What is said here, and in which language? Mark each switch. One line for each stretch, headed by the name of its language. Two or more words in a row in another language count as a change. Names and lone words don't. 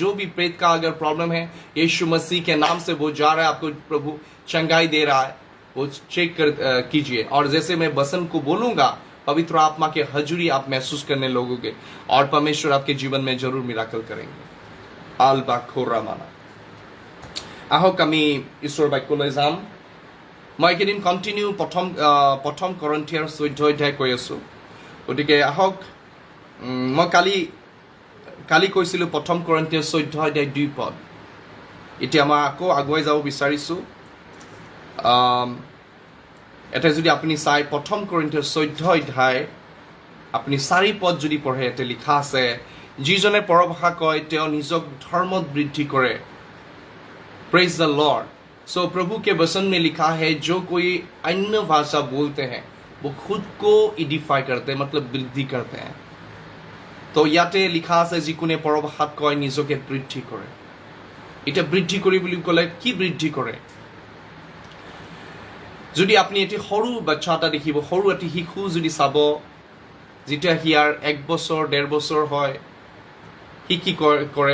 Hindi: जो भी पेट का अगर प्रॉब्लम है, यीशु मसीह के नाम से वो जा रहा है, आपको प्रभु चंगाई दे रहा है, वो चेक कीजिए। और जैसे मैं वचन को बोलूंगा, पवित्र आत्मा के हजूरी आप महसूस करने लगोगे, और परमेश्वर आपके जीवन में जरूर मिराकल करेंगे। आलबा खोरा माना।
Assamese: आहक আমি ঈশ্বৰৰ বাক্যলৈ যাম। মই এইকেইদিন কণ্টিনিউ প্ৰথম কৰিন্থিয়াৰ 14 অধ্যায় কৈ আছোঁ। গতিকে আহক, মই কালি কৈছিলোঁ প্ৰথম কৰিন্থিয়াৰ 14 অধ্যায় 2 পদ। এতিয়া মই আকৌ আগুৱাই যাব বিচাৰিছোঁ। এটা যদি আপুনি চাই প্ৰথম কৰিন্থিয়াৰ 14 অধ্যায় আপুনি 4 পদ যদি পঢ়ে, এতে লিখা আছে, যিজনে পৰভাষা কয় তেওঁ নিজক ধৰ্মত বৃদ্ধি কৰে।
English: Praise the Lord.
Hindi: सो प्रभु के वचन में लिखा है, जो कोई अन्य भाषा बोलते हैं वो खुद को एडिफाई करते हैं, मतलब वृद्धि करते हैं।
Assamese: तो ইয়াতে লিখা আছে, যিকোনে পৰভাষাত কয় নিজকে বৃদ্ধি কৰে। এটা বৃদ্ধি কৰি বুলি ক'লে কি বৃদ্ধি কৰে? যদি আপনি এটি সৰু বাচ্চা এটা দেখিব, সৰু এটি শিশু যদি চাব, যেতিয়া হিয়াৰ 1 বছৰ 1.5 বছৰ হয়, সি কি কৰে?